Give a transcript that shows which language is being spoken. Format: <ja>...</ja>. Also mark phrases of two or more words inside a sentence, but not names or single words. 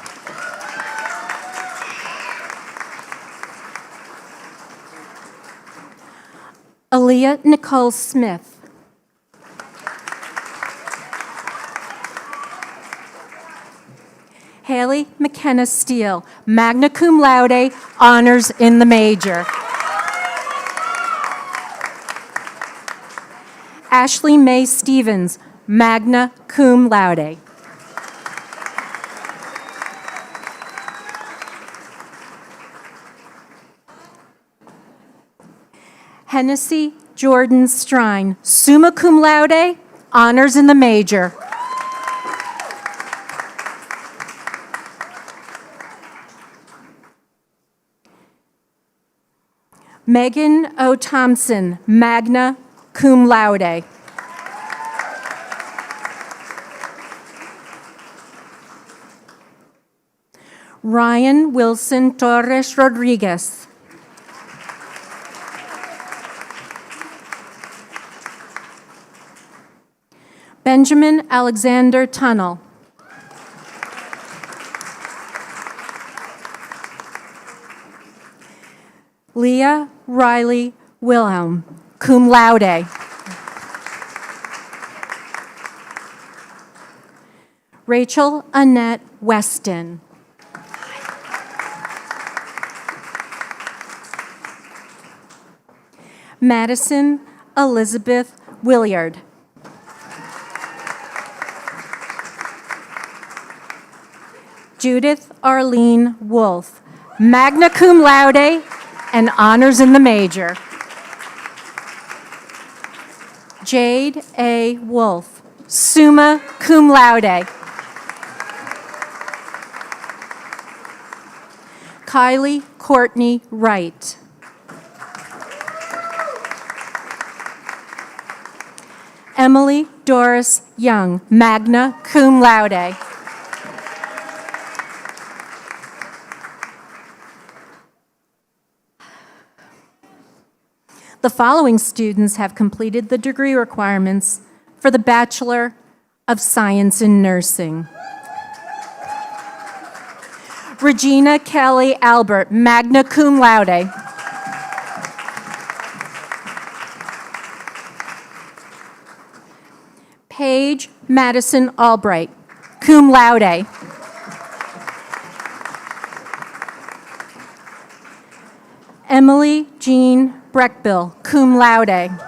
<en>Aaliyah Nicole Smith. Haley McKenna Steele,</en> <la>magna cum laude,</la> <en>honors in the major. Ashley Mae Stevens,</en> <la>magna cum laude.</la> <en>Hennessy Jordan Strine,</en> <la>summa cum laude,</la> <en>honors in the major. Megan O. Thompson,</en> <la>magna cum laude.</la> <en>Ryan Wilson Torres Rodriguez. Benjamin Alexander Tunnel. Leah Riley Wilhelm,</en> <la>cum laude.</la> <en>Rachel Annette Weston. Madison Elizabeth Williard. Judith Arlene Wolf,</en> <la>magna cum laude</la> <en>and honors in the major. Jade A. Wolf,</en> <la>summa cum laude.</la> <en>Kylie Courtney Wright. Emily Doris Young,</en> <la>magna cum laude.</la> <en>The following students have completed the degree requirements for the Bachelor of Science in Nursing. Regina Kelly Albert,</en> <la>magna cum laude.</la> <en>Paige Madison Albright,</en> <la>cum laude.</la> <en>Emily Jean Breckbill,</en> <la>cum laude.</la>